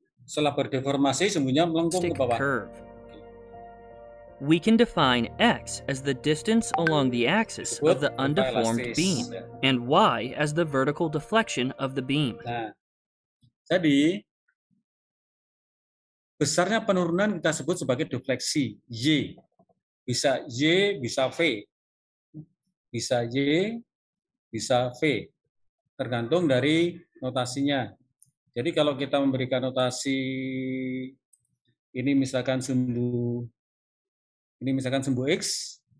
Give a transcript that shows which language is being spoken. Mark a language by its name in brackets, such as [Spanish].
[Indonesian] Setelah berdeformasi, sembunyinya melengkung ke bawah. [English] Curve. We can define x as the distance along the axis of the undeformed beam, and y as the vertical deflection of the beam. [Indonesian] Nah, jadi besarnya penurunan kita sebut sebagai defleksi y. Bisa y, bisa v. Bisa y, bisa v. Tergantung dari notasinya. Jadi kalau kita memberikan notasi ini misalkan sumbu x.